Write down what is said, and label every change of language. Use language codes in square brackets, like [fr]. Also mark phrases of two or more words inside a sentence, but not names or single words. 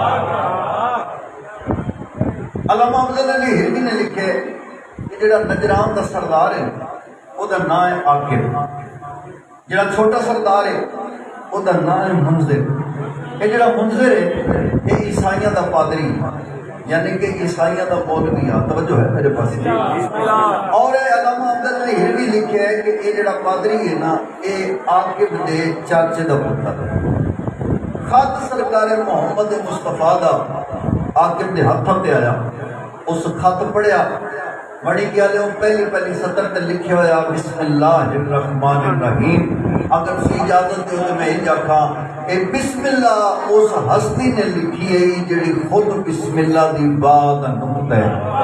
[pa] علامہ افضل علی ہروی نے لکھے کہ جڑا نجران دا سردار ہے وہ دا نام ہے عاقب، جڑا چھوٹا سردار ہے وہ دا نام ہے منذر، یہ جڑا منذر ہے یہ عیسائیاں دا پادری یعنی کہ عیسائیاں دا مولوی ہے۔ [ur] توجہ ہے میرے پاس؟ [pa] اور علامہ افضل علی ہروی لکھے ہے کہ یہ جڑا پادری ہے نا یہ عاقب دے چاچے دا پتر ہے۔ خط سرکار محمد مصطفیٰ دا عاقب دے ہاتھوں تے آیا، اس خط پڑھیا، بڑی گل پہلی سطر تے لکھے ہوا [ar] بسم اللہ الرحمن الرحیم۔ [pa] اگر سی اجازت دے تو میں یہ آکھاں اے [ar] بسم اللہ [pa] اس ہستی نے لکھی ہے جڑی خود [ar] بسم اللہ [pa] دی بات نقطہ ہے۔